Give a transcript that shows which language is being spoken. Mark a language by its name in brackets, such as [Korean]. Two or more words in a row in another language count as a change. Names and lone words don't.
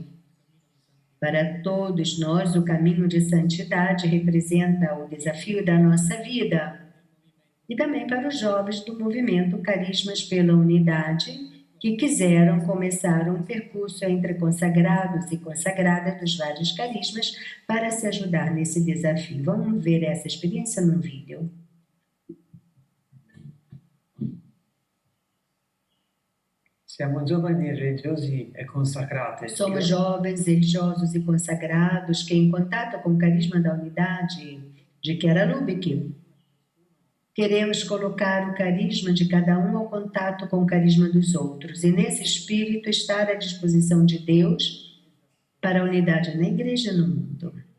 [Portuguese] Para todos nós, o caminho de santidade representa o desafio da nossa vida. E também para os jovens do movimento Carismas pela Unidade, que quiseram começar um percurso entre consagrados e consagradas dos vários carismas para se ajudar nesse desafio. Vamos ver essa experiência num vídeo. [Italian] Siamo giovani religiosi e consacrati. [Portuguese] Somos jovens, religiosos e consagrados que, em contato com o carisma da unidade de Chiara Lubich, queremos colocar o carisma de cada um ao contato com o carisma dos outros e, nesse espírito, estar à disposição de Deus para a unidade na Igreja e no mundo.